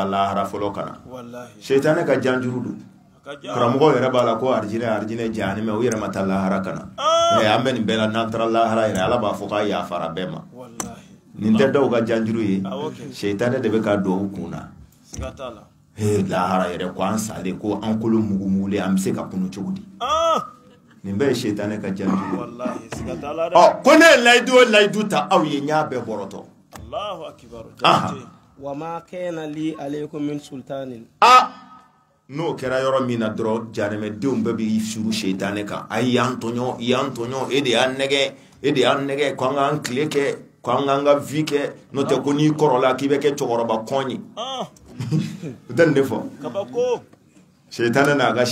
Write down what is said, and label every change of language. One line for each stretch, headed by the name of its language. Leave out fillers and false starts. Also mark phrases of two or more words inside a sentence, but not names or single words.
Bambara: lahara fɔlɔ ka na seitanɛ ka janjuru don karamɔgɔ yɛrɛ b'a la ko arijinɛ jahanɛmɛ u yɛrɛ ma taa lahara ka na an bɛ nin bɛɛ la n'an taara lahara yɛrɛ ala b'a fɔ k'a yafara bɛɛ ma nin tɛ dɔw ka janjuru ye seitanɛ de bɛ k'a don u kun na lahara yɛrɛ ko an salen ko an kolo mugumugulen an bɛ se ka kunu cogo di nin bɛɛ ye seitanɛ ka janjuru ko ne ye layidu o layidu ta aw ye n y'a bɛɛ bɔrɔtɔ
Arabic: وما كان لي عليكم من سلطان
Bambara: n'o kɛra yɔrɔ min na dɔrɔn jahanɛmɛdenw bɛɛ b'i suru seitanɛ kan ayi yan tɔɲɔ yan tɔɲɔ e de y'an nɛgɛ ko an k'an tile kɛ ko an k'an ka vie kɛ n'o tɛ ko n'i kɔrɔla k'i bɛ kɛ cɛkɔrɔba kɔn ye o tɛ nin de fɔ seitanɛ n'a ka